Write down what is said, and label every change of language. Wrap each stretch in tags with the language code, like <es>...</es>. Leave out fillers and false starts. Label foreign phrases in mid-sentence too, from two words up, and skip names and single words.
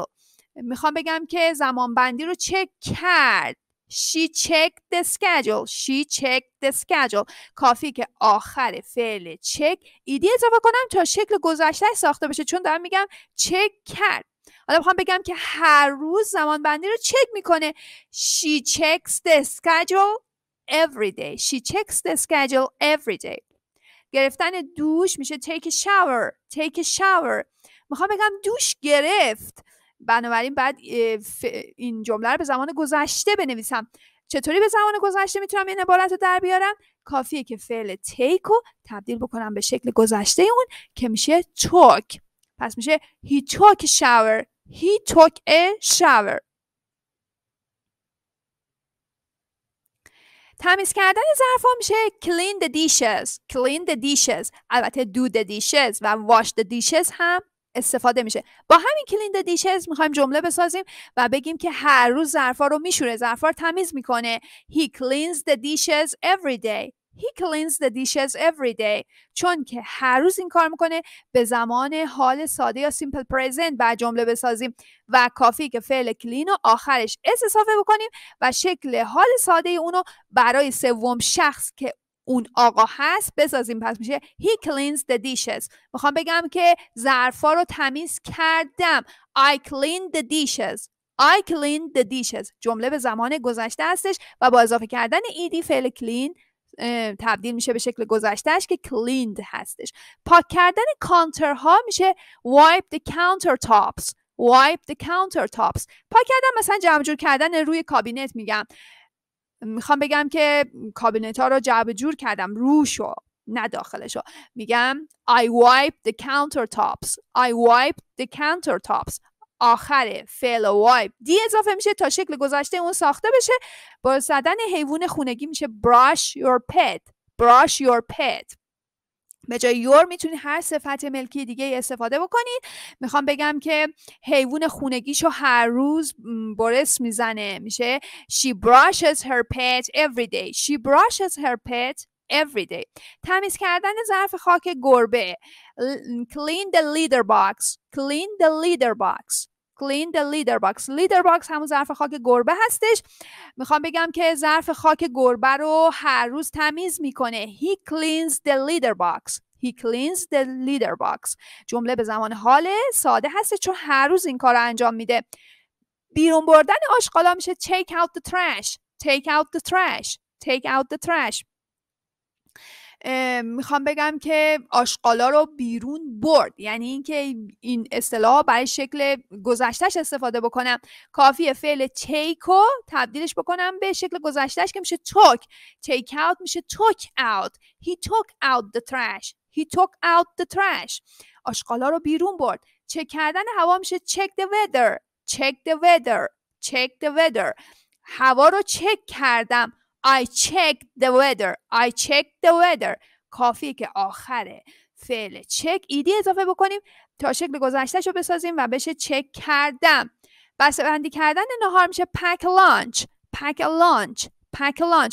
<fa>میخوام بگم که زمان بندی رو چک کرد.</fa> <en>She checked the schedule. She checked the schedule.</en> <fa>کافی که آخر فعل check ایدی اضافه کنم تا شکل گذشته ساخته بشه، چون دارم میگم چک کرد. حالا میخوام بگم که هر روز زمان بندی رو چک میکنه.</fa> <en>She checks the schedule every day. She checks the schedule every day.</en> <fa>گرفتن دوش میشه</fa> <en>take a shower. take a shower.</en> <fa>میخوام بگم دوش گرفت. بنابراین بعد این جمله رو به زمان گذشته بنویسم. چطوری به زمان گذشته میتونم این عبارت رو در بیارم؟ کافیه که فعل take رو تبدیل بکنم به شکل گذشته اون که میشه took. پس میشه</fa> <en>he took a shower. he took a shower.</en> <fa>تمیز کردن ظرفا میشه</fa> <en>clean the dishes. clean the dishes. البته do the dishes و wash the dishes</en> <fa>هم استفاده میشه. با همین</fa> <en>clean the dishes</en> <fa>میخوایم جمله بسازیم و بگیم که هر روز ظرفا رو میشوره، ظرفا رو تمیز میکنه.</fa> <en>He cleans the dishes every day. He cleans the dishes every day.</en> <fa>چون که هر روز این کار میکنه به زمان حال ساده یا</fa> <en>simple present</en> <fa>بعد جمله بسازیم و کافی که فعل clean رو آخرش اس اضافه بکنیم و شکل حال ساده اونو برای سوم شخص که اون آقا هست بسازیم. پس میشه</fa> <en>he cleans the dishes.</en> <fa>میخوام بگم که ظرفا رو تمیز کردم.</fa> <en>I cleaned the dishes. I cleaned the dishes.</en> <fa>جمله به زمان گذشته هستش و با اضافه کردن ایدی فعل clean تبدیل میشه به شکل گذشتهش که cleaned هستش. پاک کردن کانترها میشه</fa> <en>wipe the countertops. wipe the countertops.</en> <fa>پاک کردن مثلا جمع جور کردن روی کابینت. میخوام بگم که کابینت ها رو جمع جور کردم، روشو نه داخلشو.</fa> <en>میگم I wiped the countertops. I wiped the countertops.</en> <fa>آخر فعل wipe دی اضافه میشه تا شکل گذشته اون ساخته بشه. با زدن حیوان خونگی میشه</fa> <en>brush your pet. brush your pet.</en> <fa>به جای your میتونید هر صفت ملکی دیگه استفاده بکنید. میخوام بگم که حیوان خونگیشو هر روز برس میزنه.</fa> <en>میشه she brushes her pet every day. she brushes her pet every day.</en> <fa>تمیز کردن ظرف خاک گربه.</fa> <en>clean the litter box. clean the litter box. clean the litter box. litter box</en> <fa>همون ظرف خاک گربه هستش. میخوام بگم که ظرف خاک گربه رو هر روز تمیز میکنه.</fa> <en>He cleans the litter box. He cleans the litter box.</en> <fa>جمله به زمان حال ساده هست چون هر روز این کار رو انجام میده. بیرون بردن آشغالا میشه</fa> <en>take out the trash. take out the trash. take out the trash.</en> <fa>میخوام بگم که آشغالا رو بیرون برد، یعنی اینکه این اصطلاح برای شکل گذشتهش استفاده بکنم. کافیه فعل take رو تبدیلش بکنم به شکل گذشتهش که میشه took.</fa> <en>take out میشه took out. He took out the trash. He took out the trash.</en> <fa>آشغالا رو بیرون برد. چک کردن هوا میشه</fa> <en>check the weather. check the weather. check the weather.</en> <fa>هوا رو چک کردم.</fa> <en>I checked the weather. I checked the weather.</en> <fa>کافیه که آخره فعل check ایدی اضافه بکنیم تا شکل گذشتهش رو بسازیم و بشه چک کردم. بسته بندی کردن نهار میشه</fa> <en>pack a lunch. pack a lunch. pack a lunch.</en>